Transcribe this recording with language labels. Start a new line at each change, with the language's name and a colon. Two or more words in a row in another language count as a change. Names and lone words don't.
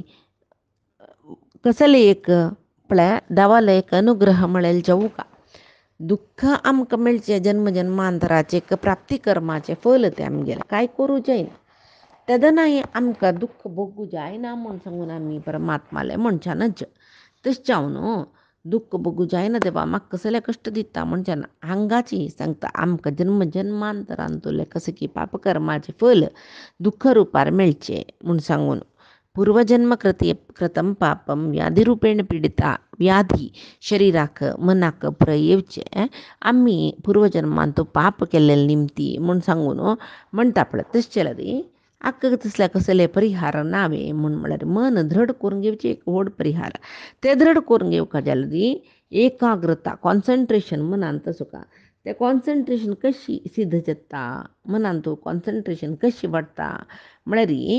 Konkani: कसले एक पळय देवाले एक अनुग्रह मेळेल जावूं दुख्ख आमकां मेळचें जन्मजन्मांतराचें प्राप्ती कर्माचें फल तें आमगेलें कांय करूं जायना तेदनाय आमकां दुख्ख भोगूं जायना म्हूण सांगून आमी परमात्माले म्हणच्यानच तशें जावन दुःख बघू जायना देवा म्हाका कसले कश्ट दिता म्हणच्यान हांगाची सांगता आमकां जन्म जन्मांतरांतले कसे की पापकर्माचे फल दुःख रुपार मेळचे म्हूण सांगून
Sanskrit: पूर्वजन्म कृतं पापम व्याधिरूपेण पीडिता
Konkani: व्याधी शरिराक मनाक पुरय येवचे आम्ही पूर्वजन्मान तो पाप केल्ले निमती म्हूण सांगून म्हणटा पळय तशें जाल्यार आक्क तसल्या कसले परिहार नावे म्हूण म्हळ्यार मन दृढ करून घेवचे एक व्हड परिहार ते दृढ करून घेवका जाल्यार एकाग्रता कॉन्सन्ट्रेशन मनान तसो का ते कॉन्सन्ट्रेशन कशी सिद्ध जाता मनान तूं कॉन्सन्ट्रेशन कशी वाडटा म्हळ्यार